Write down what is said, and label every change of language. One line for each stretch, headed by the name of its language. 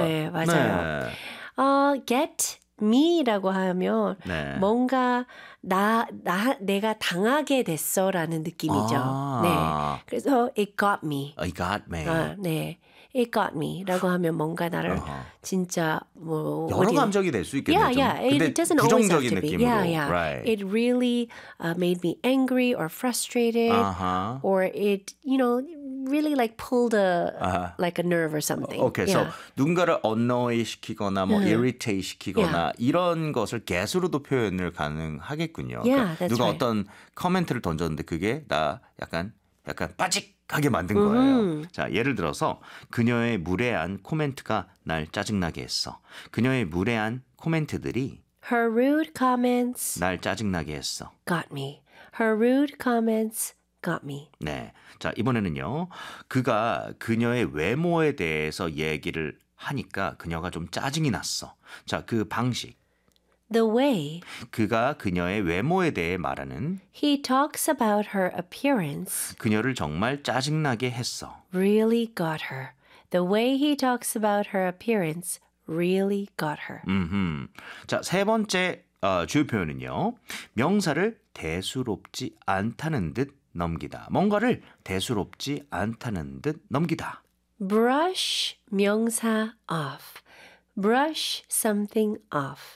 Korean: 네, 맞아요. 네.
English: Get me
Korean: 라고 하면 네. 뭔가 내가 당하게 됐어라는 느낌이죠. 아. 네. 그래서
English: it got me. It got me.
Korean: 네.
English: It got me
Korean: 라고 하면 뭔가 나를 진짜 뭐 여러 감정이 될 수 있겠네요.
English: Yeah, yeah. It doesn't always have to be. Right. It really made me angry or frustrated or it, you know, really like pulled a like a nerve or something.
Korean: Okay. Yeah. So 누군가를 annoy 시키거나 뭐 irritate 시키거나 이런 것을 get으로도 표현을 가능하겠군요.
English: Yeah,
Korean: 그러니까
English: that's
Korean: 누가
English: right.
Korean: 어떤 comment를 던졌는데 그게 나 약간 빠직 하게 만든 거예요. 자, 예를 들어서 그녀의 무례한 코멘트가 날 짜증나게 했어. 그녀의 무례한 코멘트들이
English: Her rude comments
Korean: 날 짜증나게 했어.
English: Got me. Her rude comments got me.
Korean: 네. 자, 이번에는요. 그가 그녀의 외모에 대해서 얘기를 하니까 그녀가 좀 짜증이 났어. 자, 그 방식.
English: The way
Korean: 그가 그녀의 외모에 대해 말하는
English: He talks about her appearance
Korean: 그녀를 정말 짜증나게 했어.
English: Really got her. The way he talks about her appearance really got her.
Korean: 자, 세 번째 주요 표현은요. 명사를 대수롭지 않다는 듯 넘기다. 뭔가를 대수롭지 않다는 듯 넘기다.
English: Brush
Korean: 명사
English: off. Brush something off.